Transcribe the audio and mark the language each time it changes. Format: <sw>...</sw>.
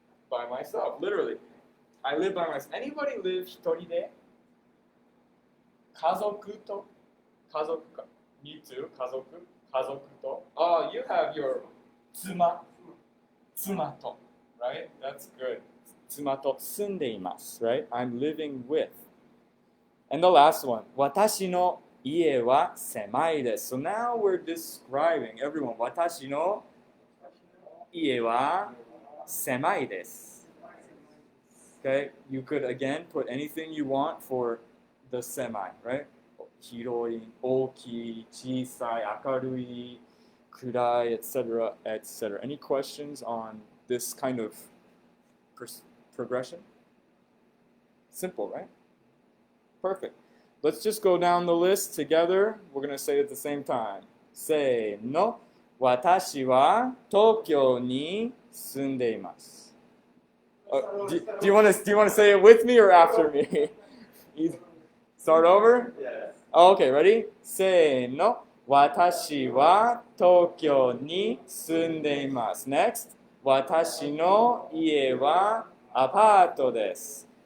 <en>By myself, literally. I live by myself. Anybody live 一人で?</en> <ja>家族と?家族か.</ja> <en>Me too,</en> <ja>家族と.</ja> <en>Oh, you have your 妻と, right? That's good.</en> <ja>妻と住んでいます, right?</ja> <en>I'm living with. And the last one,</en> <ja>私の家は狭いです.</ja> <en>So now we're describing, everyone,</en> <ja>私の家は狭いです.</ja> <en>Okay, you could again put anything you want for the semi, right?</en> <ja>広い、大きい、小さい、明るい、暗い, etc., etc.</ja> <en>Any questions on this kind of progression? Simple, right? Perfect. Let's just go down the list together. We're going to say it at the same time.</en> <ja>せーの。私は東京に住んでいます。</ja> <en>Do you want to say it with me or after me? Start over? Yes. Okay, ready?</en> <ja>せーの。私は東京に住んでいます。</ja> <en>Next.</en> <ja>私の家はアパートです。</ja>